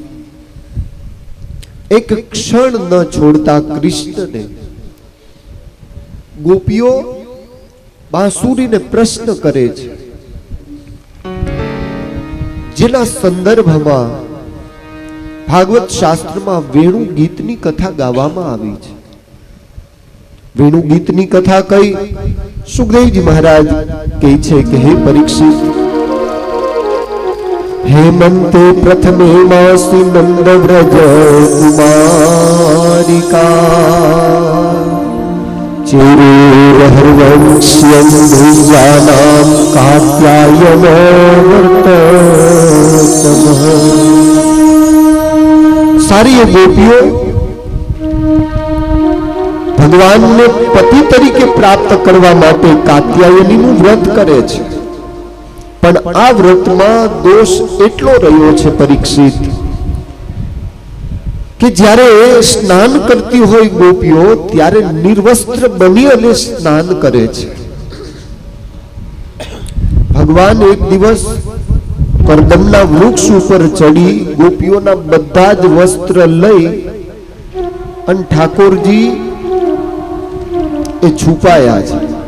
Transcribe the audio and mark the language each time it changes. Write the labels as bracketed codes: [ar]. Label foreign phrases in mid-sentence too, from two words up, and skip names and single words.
[gu] એક ક્ષણ ન છોડતા કૃષ્ણને ગોપીઓ બાંસુરીને પ્રશ્ન કરે છે, જેના સંદર્ભમાં ભાગવત શાસ્ત્રમાં વેણુ ગીતની કથા ગાવામાં આવી છે. વેણુ ગીતની કથા કઈ? સુખદેવજી મહારાજ કહે છે કે હે પરીક્ષિત, [sa] हेमंते प्रथमे मासी नंद व्रज कुमारिका चिरुर्हर्वंश्यं भुजानां कात्यायनो वर्ततमः. [hi] सारी ये गोपियों [gu] ભગવાન ને પતિ તરીકે પ્રાપ્ત કરવા માટે कात्यायनीનું વ્રત કરે છે. પણ આ વ્રતમાં દોષ એટલો રહ્યો છે પરીક્ષિત કે જ્યારે સ્નાન કરતી હોય ગોપીઓ ત્યારે નિર્વસ્ત્ર બની અને સ્નાન કરે છે. ભગવાન એક દિવસ કરદમના વૃક્ષ ઉપર ચડી ગોપીઓના બધા જ વસ્ત્ર લઈ અને ઠાકોરજી એ છુપાયા છે.